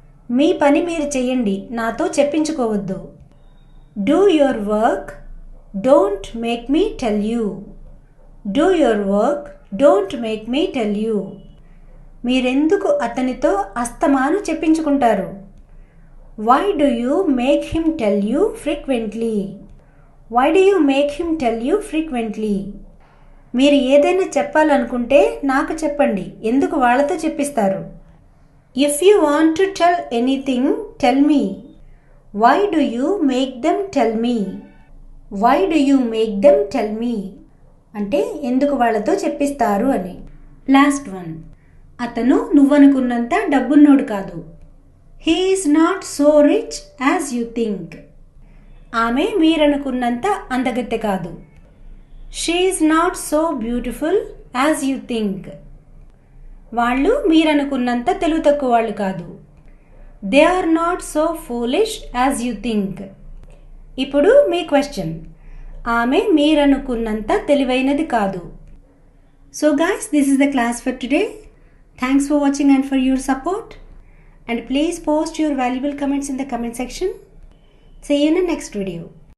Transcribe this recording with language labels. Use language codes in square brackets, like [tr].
[te] మీ పని మీరు చెయ్యండి, నాతో చెప్పించుకోవద్దు. [en] Do your work, don't make me tell you. Do your work, don't make me tell you. [te] మీరెందుకు అతనితో అస్తమాను చెప్పించుకుంటారు? [en] Why do you make him tell you frequently? Why do you make him tell you frequently? [te] మీరు ఏదైనా చెప్పాలనుకుంటే నాకు చెప్పండి, ఎందుకు వాళ్ళతో చెప్పిస్తారు? [en] If you want to tell anything, tell me. Why do you make them tell me? Why do you make them tell me? [te] అంటే ఎందుకు వాళ్ళతో చెప్పిస్తారు అని. [en] Last one. [te] అతను నువ్వనుకున్నంత డబ్బున్నోడు కాదు. [en] He is not so rich as you think. [te] ఆమె మీరనుకున్నంత అందగత్తె కాదు. [en] She is not so beautiful as you think. [te] వాళ్ళు మీరనుకున్నంత తెలివి తక్కువ వాళ్ళు కాదు. [en] They are not so foolish as you think. [te] ఇప్పుడు మీ క్వశ్చన్. ఆమె మీరనుకున్నంత తెలివైనది కాదు. [en] So guys, this is the class for today. Thanks for watching and for your support. And please post your valuable comments in the comment section. See you in the next video.